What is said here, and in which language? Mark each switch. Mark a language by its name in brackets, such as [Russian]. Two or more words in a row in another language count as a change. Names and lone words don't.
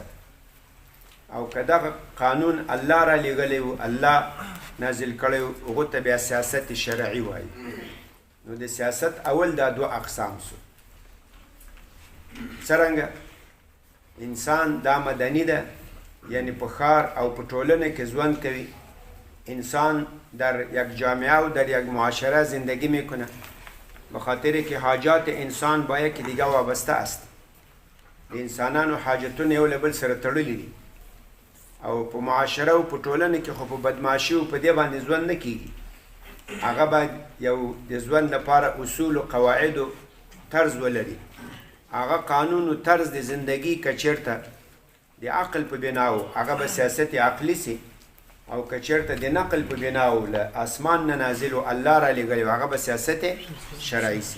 [Pashto] او که دغه قانون الله را لیږلی و، الله نازل کړی و، هغو ته بیا سیاست شرعي وایي. نو د سیاست اول دا دوه اقسام سو. څرنګه انسان دا مدني ده، یعنی په ښار او په ټولنه کې ژوند کوي. [Persian] انسان در یک جامعه و در یک معاشره زندگی میکنه، به خاطر که حاجات انسان با یکی دیگه وابسته است. [Pashto] د انسانانو حاجتونه یو له بل سره تړلي دي. او په معاشره او په ټولنه کې خو په بدمعاشي او په دې باندې ژوند نه کیږي. هغه باید یو د ژوند لپاره اصول و قواعد و طرز ولري. هغه قانون و طرز د زندگی که چیرته د عقل په بناو هغه به سیاست عقلی سي، او که چیرته د نقل په بناو له اسمان نه نازل و الله را لېږلی هغه به سیاست شرعي سي.